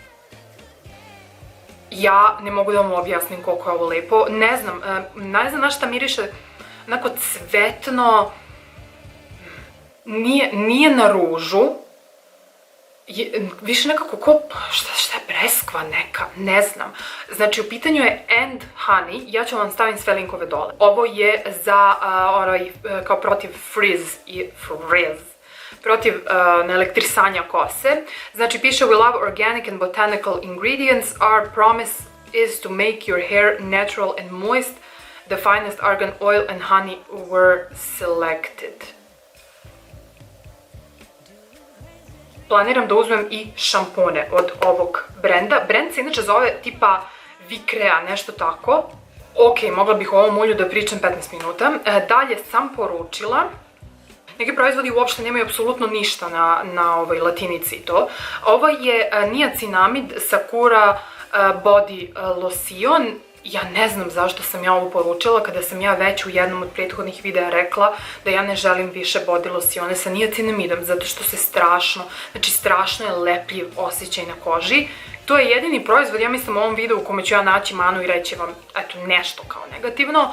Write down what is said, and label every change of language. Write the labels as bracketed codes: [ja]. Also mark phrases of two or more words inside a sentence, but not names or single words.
[sr] ja ne mogu da vam objasnim koliko je ovo lepo, ne znam na šta miriše, onako cvetno, nije na ružu, više nekako šta je breskva neka, ne znam. Znači u pitanju je And Honey, ja ću vam stavim sve linkove dole. Ovo je za kao protiv protiv naelektrisanja kose. Znači piše [en] we love organic and botanical ingredients, our promise is to make your hair natural and moist, the finest argan oil and honey were selected. [sr] Planiram da uzmem i šampone od ovog brenda. Brend se inače zove tipa Vicrea, nešto tako. Ok, mogla bih o ovom ulju da pričam 15 minuta. Dalje sam poručila neki proizvodi uopšte nemaju apsolutno ništa na ovoj latinici i to. Ovo je niacinamid Sakura [en] body lotion. [sr] Ja ne znam zašto sam ja ovo poručila kada sam ja već u jednom od prethodnih videa rekla da ja ne želim više body losione sa niacinamidom, zato što se strašno je lepljiv osjećaj na koži. To je jedini proizvod, ja mislim, u ovom videu u kome ću ja naći manu i reći vam, eto, nešto kao negativno.